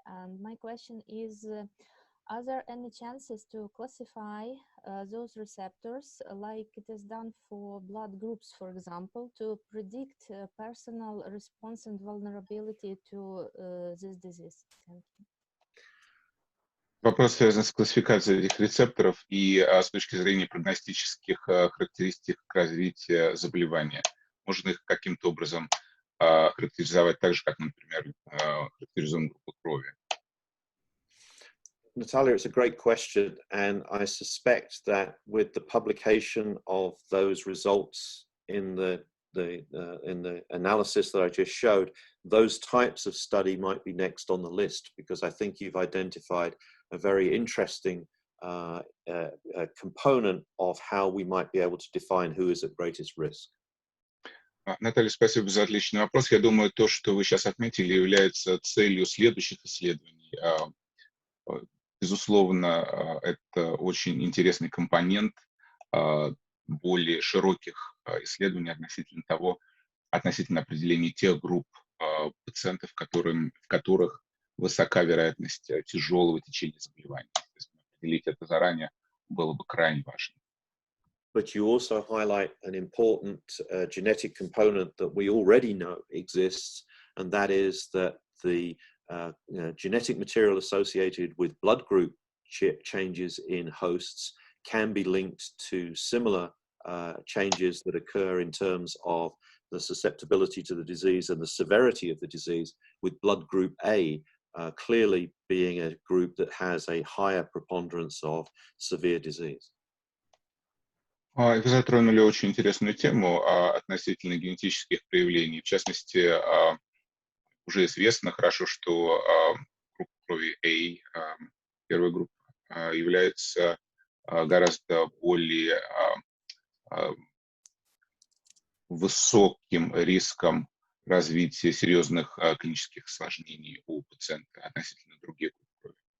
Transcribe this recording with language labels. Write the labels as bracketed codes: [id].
[en] And my question is, are there any chances to classify those receptors like it is done for blood groups, for example, to predict personal response and vulnerability to this disease? Thank you. [ru] Вопрос связан с классификацией этих рецепторов и с точки зрения прогностических характеристик развития заболевания. Можно их каким-то образом характеризовать так же, как, например, характеризуем группу крови. [en] Natalia, it's a great question, and I suspect that with the publication of those results in the analysis that I just showed, those types of study might be next on the list, because I think you've identified a very interesting component of how we might be able to define who is at greatest risk. [ru] Наталья, спасибо за отличный вопрос. Я думаю, то, что вы сейчас отметили, является целью следующих исследований. Безусловно, это очень интересный компонент более широких исследований относительно определения тех групп пациентов, в которых высока вероятность тяжелого течения заболевания. То есть определить это заранее было бы крайне важно. [en] But you also highlight an important genetic component that we already know exists, and that is that the genetic material associated with blood group changes in hosts can be linked to similar changes that occur in terms of the susceptibility to the disease and the severity of the disease, with blood group A clearly being a group that has a higher preponderance of severe disease. [ru] Вы затронули очень интересную тему относительно генетических проявлений. В частности, уже известно хорошо, что группа крови A, первая группа, является гораздо более высоким риском развития серьезных клинических осложнений у пациента относительно других групп крови.